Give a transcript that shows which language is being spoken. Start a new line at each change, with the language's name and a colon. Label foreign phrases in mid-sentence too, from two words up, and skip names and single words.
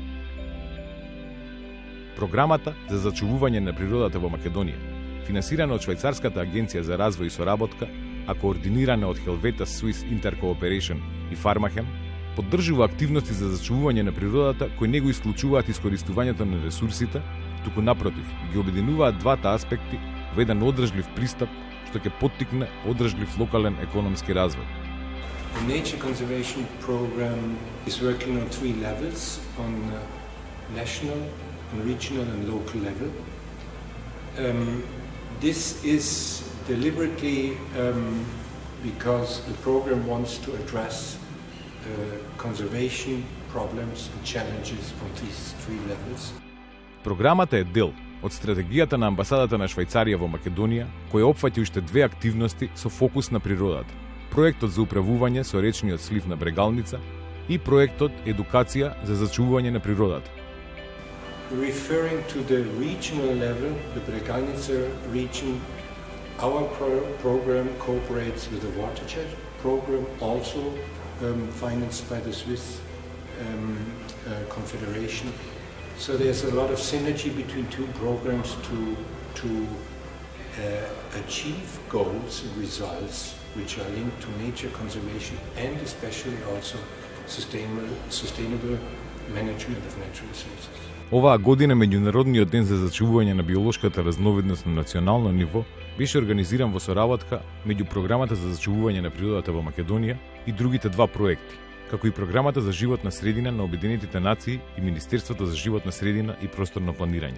Macedonian: Програмата за зачувување на природата во Македонија, финансирана од Швајцарската агенција за развој и соработка, а координирана од Helvetas Swiss Intercooperation и Фармахем, поддржува активности за зачувување на природата кои не го исклучуваат искористувањето на ресурсите, туку напротив, ги обединуваат двата аспекти во еден одржлив пристап што ќе поттикне одржлив локален економски развој.
English: The Nature Conservation Program is working on 3 levels, on national, on regional and local level. This is deliberately because the program wants to address conservation problems and challenges on these 3 levels.
Macedonian: Програмата е дел од стратегијата на амбасадата на Швајцарија во Македонија, која опфаќа уште 2 активности со фокус на природата: проектот за управување со речниот слив на Брегалница и проектот Едукација за зачувување на природата.
English: Referring to the regional level, the Bregalnica region, our program cooperates with the Watershed program, also financed by the Swiss Confederation. So there's a lot of synergy between 2 programs to achieve goals and results which are linked to nature conservation and especially also sustainable management of natural resources.
Macedonian: Оваа година Меѓународниот ден за зачувување на биолошката разновидност на национално ниво беше организиран во соработка меѓу Програмата за зачувување на природата во Македонија и другите 2 проекти, како и Програмата за животна средина на Обединетите нации и Министерството за животна средина и просторно планирање.